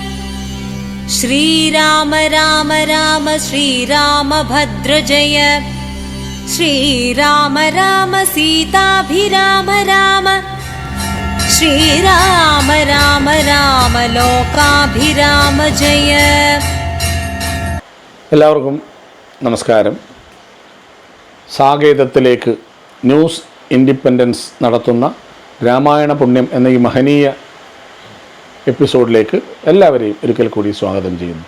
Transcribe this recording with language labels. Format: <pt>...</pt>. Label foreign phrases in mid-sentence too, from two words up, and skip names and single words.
<sa>श्रीराम राम राम श्रीरामभद्र जय। श्रीराम राम सीताभिराम राम। श्रीराम राम राम लोकाभिराम जय।</sa> <ml>എല്ലാവർക്കും നമസ്കാരം. സാകേതത്തിലേക്ക് ന്യൂസ് ഇൻഡിപെൻഡൻസ് നടത്തുന്ന രാമായണ പുണ്യം എന്ന ഈ മഹനീയ എപ്പിസോഡിലേക്ക് എല്ലാവരെയും ഒരിക്കൽ കൂടി സ്വാഗതം ചെയ്യുന്നു.</ml>